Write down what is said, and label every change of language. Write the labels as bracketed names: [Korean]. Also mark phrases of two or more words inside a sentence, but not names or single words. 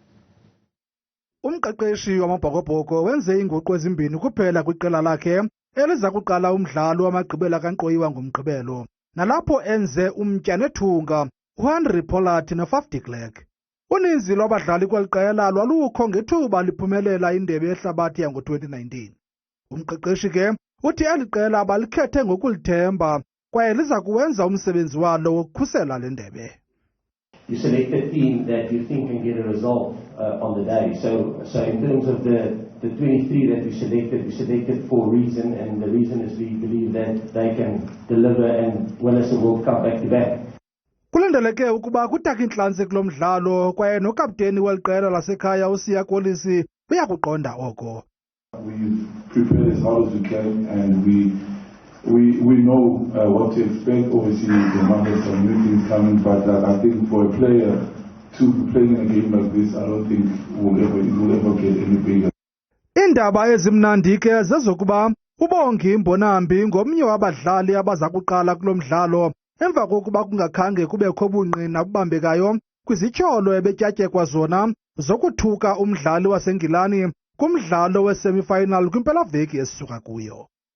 [Xhosa] Umqeqeshi wamabhokobhoko wenze iinguqu ezimbini kuphela kwiqela lakhe eliza kuqala umdlalo wamagqibela kankqoyi wangomgqibelo nalapho enze umtya nethunga uHenry Pollard noFaf de Klerk. Uninzi lwabadlali kweli qela lwalukho ngethuba liphumelela indebe yehlabathi yango-2019. Umqeqeshi ke uthi eli qela balikhethe ngokulithemba kwaye liza kuwenza umsebenzi walo wokukhusela le ndebe. [English] You select a team that you think can get a result on the day. So in terms of the 23 that we selected for a reason, and the reason is we believe that they can deliver and win us a World Cup back-to-back. [Xhosa] Kulindeleke ukuba kutaka intlantsi kulo mdlalo kwaye nokapteni weli qela lasekhaya uSiya Kolisi uyakuqonda oko. [English] We've prepared as hard as we can and we know what to expect. Obviously, there might be some new things coming, but I think for a player to be playing in a game like this, I don't think we'll ever get any bigger. [Xhosa] Iindaba ezimnandi ke zezokuba uMbonambi ngomnye wabadlali abaza kuqala kulo mdlalo emva kokuba kungakhange kubekho ubungqina bubambekayo kwizityholo ebetyatyekwa zona zokuthuka umdlali waseNgilani kumdlalo we-semi-final kwimpelaveki esisuka kuyo.